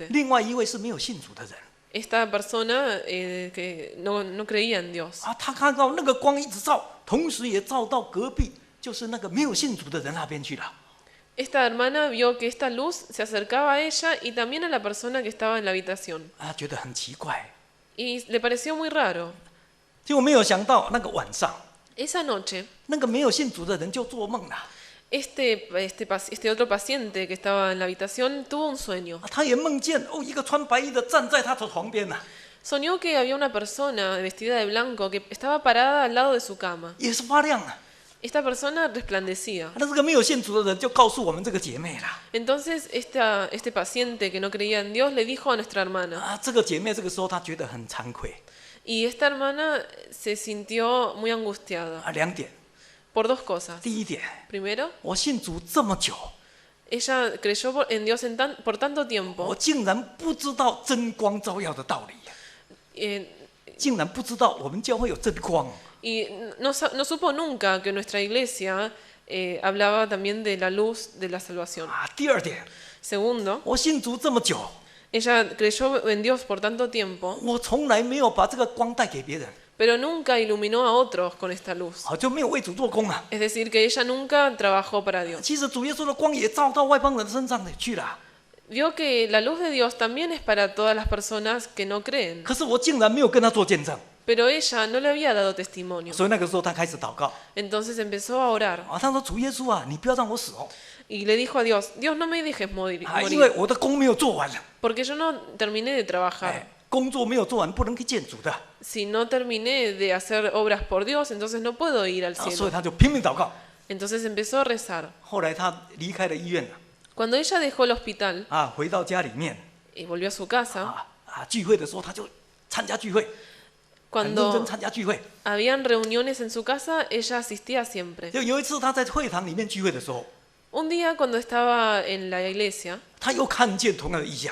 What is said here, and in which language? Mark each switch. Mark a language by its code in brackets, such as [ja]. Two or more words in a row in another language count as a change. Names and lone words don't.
[zh] 另外一位是没有信主的人。 [es] Esta persona que no creía en Dios. [zh] 他看到那个光一直照，同时也照到隔壁，就是那个没有信主的人那边去了。 [es] Esta hermana vio que esta luz se acercaba a ella y también a la persona que estaba en la habitación. [zh] 觉得很奇怪， [es] Y le pareció muy raro. [zh] 结果没有想到那个晚上， [es] Esa noche, [zh] 那个没有信主的人就做梦了。 [es] este otro paciente que estaba en la habitación tuvo un sueño. [zh] 他也梦见一个穿白衣的站在他的床边了， [es] Soñó que había una persona vestida de blanco que estaba parada al lado de su cama. [zh] 也是发亮了。 [es] Esta persona resplandecía. [zh] 那这个没有信主的人就告诉我们这个姐妹了。 [es] Entonces este paciente que no creía en Dios le dijo a nuestra hermana. [zh] 这个姐妹这个时候她觉得很惭愧， [es] Y esta hermana se sintió muy angustiada [zh] 2点。 [es] por dos cosas. [zh] 第一点， [es] Primero, [zh] 我信主这么久， [es] ella creyó en Dios por tanto [zh] 我 [es] tiempo, [zh] 竟然不知道真光照耀的道理， eh, 竟然不知道我们教会有真光。 [es] y no supo nunca que nuestra iglesia hablaba también de la luz de la salvación. [zh] 第二点， [es] Segundo, [zh] 我信主这么久， [es] ella creyó en Dios por tanto tiempo, [zh] 我从来没有把这个光带给别人， [es] pero nunca iluminó a otros con esta luz. [zh] 就没有为主做工啊。 [es] Es decir, que ella nunca trabajó para Dios. [zh] 其实主耶稣的光也照到外邦人身上去了， [es] Vio que la luz de Dios también es para todas las personas que no creen, [zh] 可是我竟然没有跟他做见证， [es] pero ella no le había dado testimonio. [zh] 所以那个时候他开始祷告 [es] Entonces empezó a orar [zh] 他说：“主耶稣啊，你不要让我死哦， [es] y le dijo a Dios, Dios no me dejes morir, [zh] 因为我的工没有做完， [es] porque yo no terminé de trabajar. [zh] 工作没有做完不能去见主的。 [es] Si no terminé de hacer obras por Dios, entonces no puedo ir al [zh] 所以 [es] cielo. [zh] 他就拼命祷告。 [es] Entonces empezó a rezar. [zh] 后来他离开了医院了 [es] Cuando ella dejó el hospital [zh] 回到家里面 [es] y volvió a su casa, [zh] 聚会的时候他就参加聚会，很认真 [es] cuando [zh] 参加聚会。 [es] habían reuniones en su casa, ella asistía siempre. [zh] 就有一次他在会堂里面聚会的时候， [es] Un día cuando estaba en la iglesia, [zh] 他又看见同样的异象。